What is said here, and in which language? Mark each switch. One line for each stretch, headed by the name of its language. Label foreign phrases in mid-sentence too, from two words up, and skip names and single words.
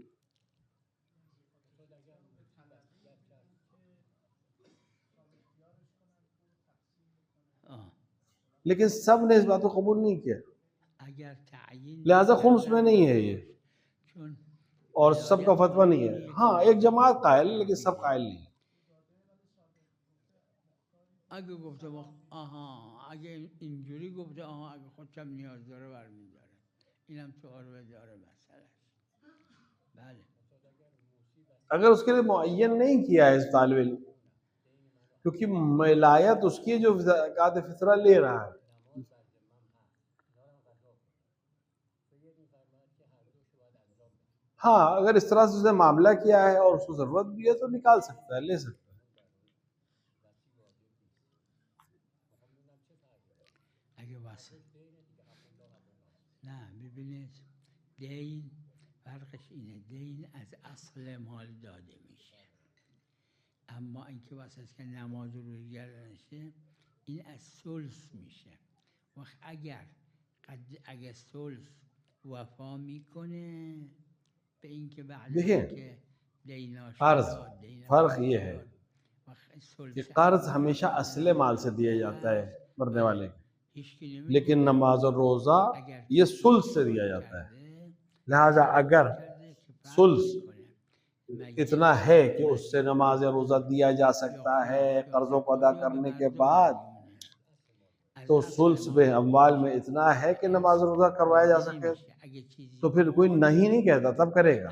Urdu: لیکن سب نے اس بات کو قبول نہیں کیا، لہٰذا خمس میں نہیں ہے یہ اور سب کا فتویٰ نہیں ہے. ہاں ایک جماعت قائل ہے لیکن سب قائل نہیں.
Persian: اگه گفته اگه اینجوری گفته اگه خودشم نیاز داره برمیداره، اینم تو عروه داره مسئله. بله
Urdu: اگر اس کے لیے معین نہیں کیا ہے اس طالب علم کیونکہ ولایت اس کی جو زکوٰۃ فطرہ لے رہا ہے. ہاں اگر اس طرح سے اس نے معاملہ کیا ہے اور اس کو ضرورت بھی ہے تو نکال سکتا ہے، لے سکتا ہے.
Persian: اگه واسه نه ببینید دین فرقش اینه، دین از اصل مال داده میشه، اما اینکه واسه که نماز رو گردنشه این از ثلث میشه. وقت اگر ثلث وفا میکنه به اینکه بعد اینکه دیناش
Urdu: فرق یہ ہے کہ قرض ہمیشہ اصل مال سے دیا جاتا ہے مرنے والے کے، لیکن نماز اور روزہ یہ ثلث سے دیا جاتا ہے. لہذا اگر ثلث اتنا ہے کہ اس سے نماز اور روزہ دیا جا سکتا ہے قرضوں کو ادا کرنے کے بعد، تو ثلث میں اموال میں اتنا ہے کہ نماز اور روزہ کروایا جا سکے تو پھر کوئی نہیں کہتا، تب کرے گا.